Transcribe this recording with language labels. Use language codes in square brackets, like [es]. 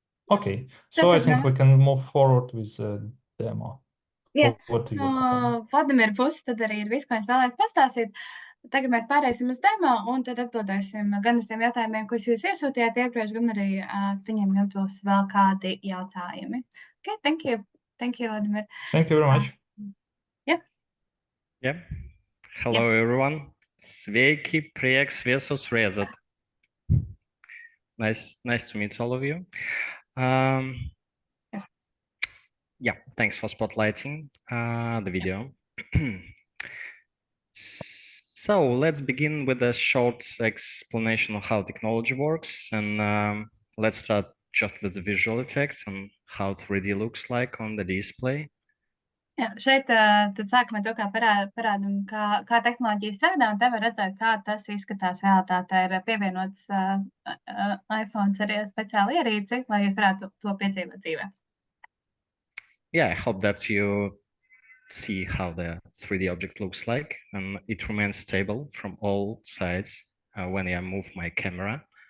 [en] Okay, so I think we can move forward with the demo. [lv] Jā, no Vladimira puses tad arī ir viss, ko viņš vēlēs pastāstīt. Tagad mēs pārēsim uz demo un tad atbildēsim gan uz tiem jautājumiem, kurus jūs iesūtījāt iepriekš, gan arī viņiem jums vēl kādi jautājumi. [en] Okay, thank you. Thank you, Vladimir. Thank you very much. Yeah. Hello, everyone. [lv] Sveiki, prieks visus redzēt. [en] Nice to meet all of you. Yeah, thanks for spotlighting the video. So let's begin with a short explanation of how technology works, and let's start just with the visual effects and how 3D looks like on the display. [lv] Jā, šeit tad sākam ar to, kā parādam, kā tehnoloģija strādā, un te var redzēt, kā tas izskatās realitātē. Ir pievienots iPhone arī speciāli ierīci, lai jūs varētu to piedzīvot dzīvē. [en] yeah, I hope that you see how the 3D object looks like, and it remains stable from all sides when I move my camera.